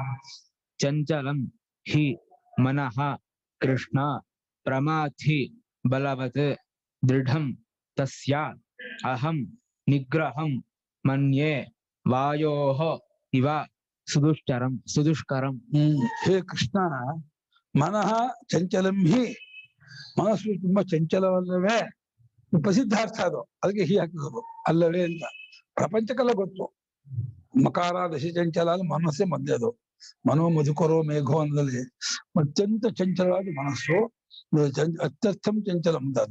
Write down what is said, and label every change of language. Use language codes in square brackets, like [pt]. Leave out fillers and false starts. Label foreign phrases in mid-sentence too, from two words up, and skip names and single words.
[sa] ಚಂಚಲಂ ಹಿ ಮನಃ ಕೃಷ್ಣ ಪ್ರಮಾಥಿ ಬಲವತ್ ದೃಢಂ ತಸ್ಯ ಅಹಂ ನಿಗ್ರಹಂ ಮನ್ಯೇ ವಾಯೋಃ ಇವ ಸುದುಷ್ಕರಂ. ಹೇ ಕೃಷ್ಣ, ಮನಃ ಚಂಚಲಂ ಹಿ, [kn] ಮನಸ್ಸು ತುಂಬಾ ಚಂಚಲವಲ್ಲವೇ, ಪ್ರಸಿದ್ಧಾರ್ಥ ಅದು, ಅದಕ್ಕೆ ಹೀ ಹಾಕಿದ್ರು ಅಲ್ಲವೇ ಅಂತ. ಪ್ರಪಂಚಕ್ಕೆಲ್ಲ ಗೊತ್ತು ಮಕಾರ ದಶಿ ಚಂಚಲ ಅದು ಮನಸ್ಸೇ ಮಧ್ಯೆ ಅದು. [sa] ಮನೋ ಮಧುಕರೋ ಮೇಘೋ [kn] ಅನ್ನದಲ್ಲಿ ಅತ್ಯಂತ ಚಂಚಲವಾದ ಮನಸ್ಸು, [sa] ಅತ್ಯರ್ಥಂ ಚಂಚಲಂ [kn] ಅಂತ.